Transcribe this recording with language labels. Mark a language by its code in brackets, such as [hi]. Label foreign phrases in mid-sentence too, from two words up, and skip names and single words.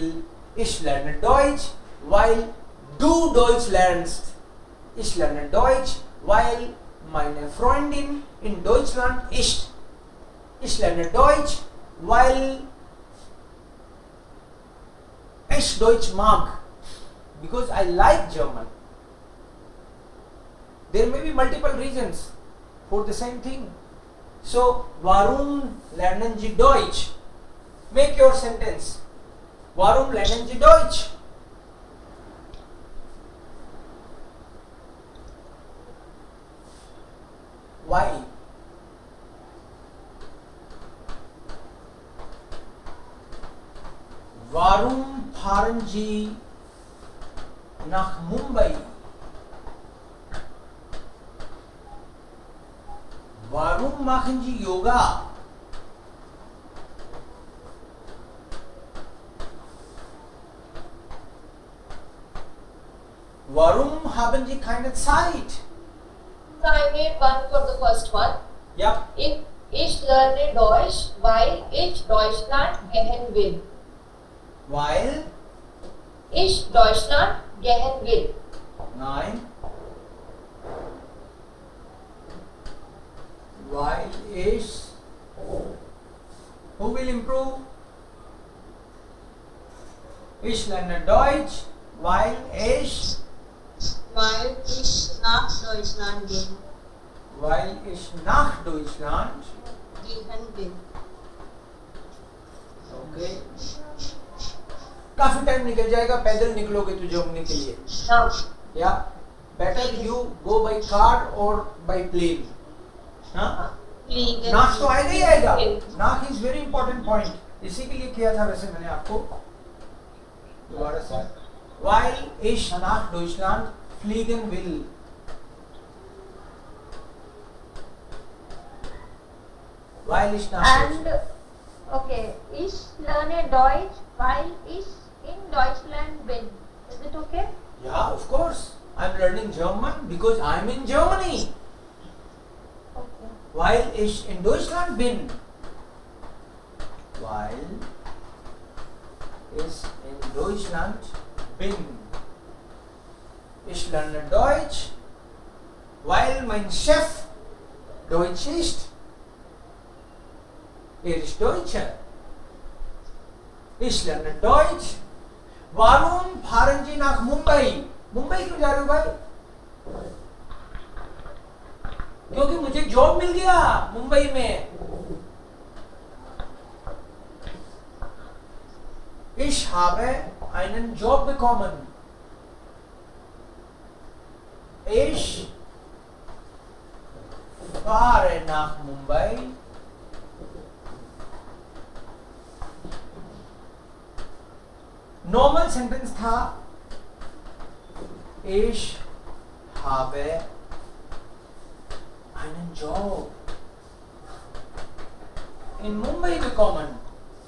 [de] Ich lerne Deutsch, weil du Deutsch lernst. Ich lerne Deutsch, weil meine Freundin in Deutschland ist. Ich lerne Deutsch, weil ich Deutsch mag, [en] because I like German. There may be multiple reasons for the same thing. So, [de] warum lernen Sie Deutsch? [en] Make your sentence. [de] Warum lernen Sie Deutsch? [en] Why? [de] Warum fahren Sie nach Mumbai? Warum machen Sie Yoga? Warum haben Sie keine Zeit? [en] So I made one for the first one. [de] Ja, Ich lerne Deutsch, weil ich Deutschland gehen will. weil, Ich Deutschland gehen will. nein, weil ich, [en] who will improve? [de] Ich lerne Deutsch, weil ich nach Deutschland gehen will। [hi] ओके, काफी टाइम निकल जाएगा, पैदल निकलोगे तो जर्मनी के लिए। [en] या better you go by car और by plane. [hi] हाँ, नाक तो आएगा ही आएगा। नाक [en] is very important point, [hi] इसी के लिए किया था वैसे मैंने आपको। दोबारा से, [de] weil ich nach Deutschland fliegen will. Weil ich nach Deutschland. Okay, ich lerne Deutsch, weil ich in Deutschland bin. [en] Is it okay? Yeah, of course. I'm learning German because I'm in Germany. Okay. [de] Weil ich in Deutschland bin. Weil ich in Deutschland bin. Ich lerne Deutsch, weil mein Chef Deutsch ist. ist Deutscher. Ich lerne Deutsch. Warum fahren Sie nach Mumbai? [hi] मुंबई क्यों जा रहे हो भाई? क्योंकि मुझे जॉब मिल गया मुंबई में। [de] Ich habe einen Job bekommen. Ich fahre nach Mumbai. [en] normal sentence [de] था Ich habe einen Job in Mumbai bekommen.